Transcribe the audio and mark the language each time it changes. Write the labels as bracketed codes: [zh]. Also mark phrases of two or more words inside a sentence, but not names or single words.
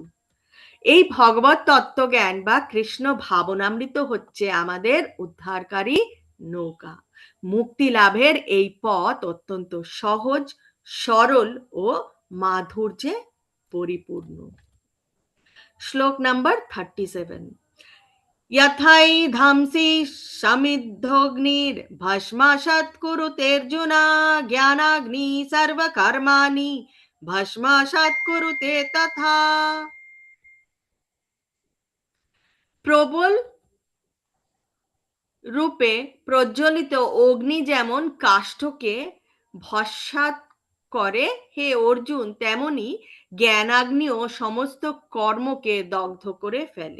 [bn] এই ভগবত তত্ত্বজ্ঞান বা কৃষ্ণ ভাবনামৃত হচ্ছে আমাদের উদ্ধারকারী নৌকা। মুক্তি লাভের এই পথ অত্যন্ত সহজ, সরল ও মাধুর্যে পরিপূর্ণ। শ্লোক নাম্বার 37। [sa] यथैधंसि समिद्धोऽग्निर्भस्माशत् कुरुतेऽर्जुन ज्ञानाग्नि सर्वकर्माणि भस्माशत् कुरुते तथा। [bn] প্রবল রূপে প্রজ্বলিত অগ্নি যেমন কাষ্ঠকে ভস্মাত করে, হে অর্জুন, তেমনি জ্ঞানাগ্নিও সমস্ত কর্মকে দগ্ধ করে ফেলে।